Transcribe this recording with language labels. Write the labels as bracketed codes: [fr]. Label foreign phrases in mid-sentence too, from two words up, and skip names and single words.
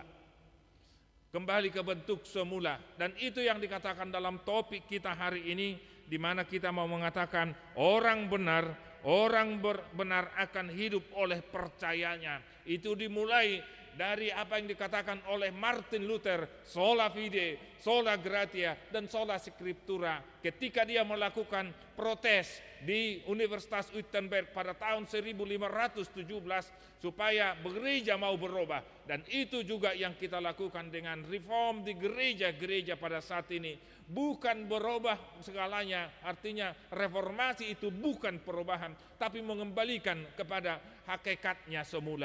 [id] Kembali ke bentuk semula. Dan itu yang dikatakan dalam topik kita hari ini, di mana kita mau mengatakan orang benar akan hidup oleh percayanya. Itu dimulai dari apa yang dikatakan oleh Martin Luther, [la] sola fide, sola gratia, dan sola scriptura, [id] ketika dia melakukan protes di Universitas Wittenberg pada tahun 1517 supaya gereja mau berubah. Dan itu juga yang kita lakukan dengan reform di gereja-gereja pada saat ini. Bukan berubah segalanya, artinya reformasi itu bukan perubahan, tapi mengembalikan kepada hakikatnya semula.